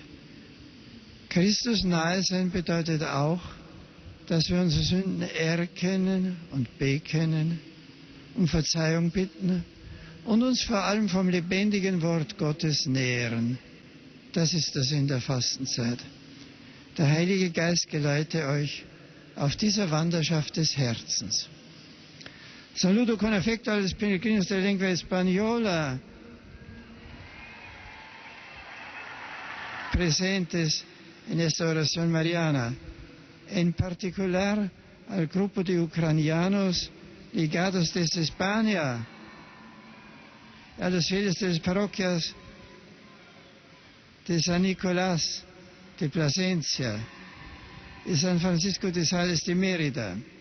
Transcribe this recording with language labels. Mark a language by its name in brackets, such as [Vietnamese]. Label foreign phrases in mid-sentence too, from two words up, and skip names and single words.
[German] Christus nahe sein bedeutet auch, dass wir unsere Sünden erkennen und bekennen, um Verzeihung bitten und uns vor allem vom lebendigen Wort Gottes nähren. Das ist der Sinn der Fastenzeit. Der Heilige Geist geleite euch auf dieser Wanderschaft des Herzens. [Spanish] Saludo con afecto a los peregrinos de la lengua española presentes en esta oración mariana, en particular al grupo de ucranianos ligados desde España, a los fieles de las parroquias de San Nicolás de Plasencia y San Francisco de Sales de Mérida.